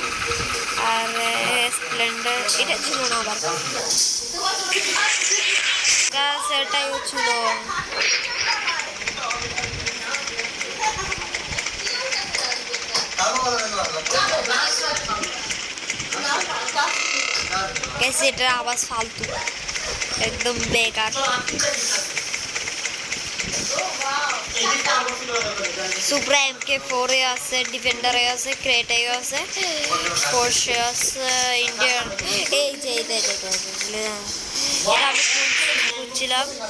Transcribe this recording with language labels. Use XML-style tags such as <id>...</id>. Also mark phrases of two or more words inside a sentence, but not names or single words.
<bn>আর স্প্লেন্ডার এটা ছিল না আবার, গ্যাস এটাই ছিল।</bn> <hi>कैसे एटार आवाज फालतू एकदम बेकार।</hi> <bn>सुप्रा MK4 আছে, ডিফেন্ডার আছে, ক্রেটা আছে, পোরশে আছে, ইন্ডিয়ান এই যে এটা আমি খুঁজছিলাম।</bn>